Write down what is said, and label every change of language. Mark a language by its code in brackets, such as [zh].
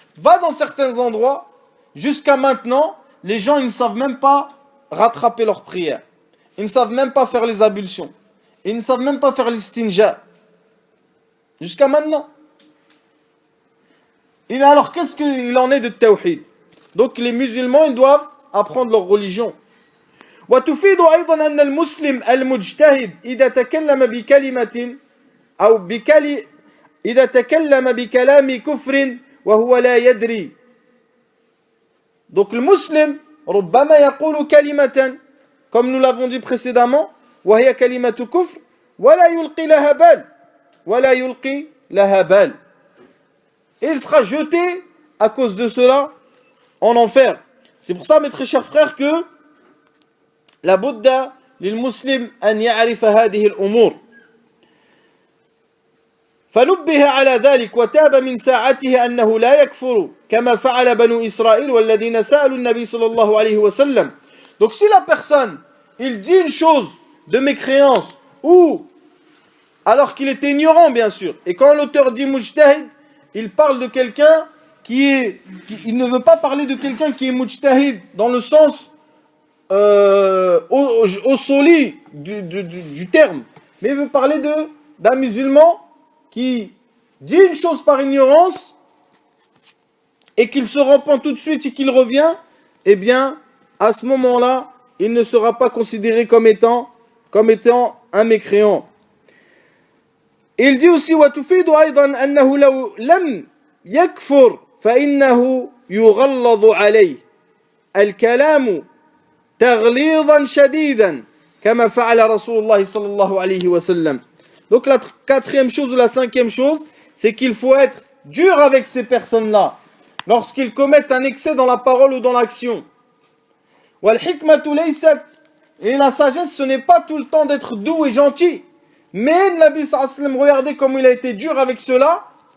[fr] Va dans certains endroits, jusqu'à maintenant, les gens, ils ne savent même pas rattraper leurs prières. Ils ne savent même pas faire les ablutions. Ils ne savent même pas faire l'istinja. Jusqu'à maintenant. Et alors, qu'est-ce qu'il en est de tawhid? Donc, les musulmans, ils doivent apprendre leur religion. [ar] وتفيد أيضا أن المسلم المجتهد إذا تكلم بكلمة أو إذا تكلم بكلام كفر وهو لا يدري. [fr] Donc le musulman [ar] ربما يقول كلمة [fr] comme nous l'avons dit précédemment [ar] وهي كلمة كفر ولا يلقي لها بال ولا يلقي لها بال. [fr] Et il sera jeté à cause de cela en enfer. C'est pour ça mes très chers frères que la budda [ar] للمسلم أن يعرف هذه الأمور. فنبه على ذلك وتاب من ساعته أنه لا يكفر كما فعل بنو إسرائيل والذين سألوا النبي صلى الله عليه وسلم. [fr] Donc si la personne, il dit une chose de mécréance ou alors qu'il est ignorant bien sûr, et quand l'auteur dit mujtahid, il parle de quelqu'un il ne veut pas parler de quelqu'un qui est mujtahid dans le sens au soli du terme, mais il veut parler d'un musulman qui dit une chose par ignorance et qu'il se repent tout de suite et qu'il revient, eh bien, à ce moment-là, il ne sera pas considéré comme étant un mécréant. Il dit aussi [ar] وتفيد أيضا أنه لو لم يكفر فإنه يغلظ عليه الكلام تغليظا شديدا كما فعل رسول الله صلى الله عليه وسلم. [fr] Donc la quatrième chose ou la cinquième chose, c'est qu'il faut être dur avec ces personnes-là lorsqu'ils commettent un excès dans la parole ou dans l'action. Et la sagesse, ce n'est pas tout le temps d'être doux et gentil. Mais Nabi sallallahu alayhi wa sallam, regardez comme il a été dur avec cela.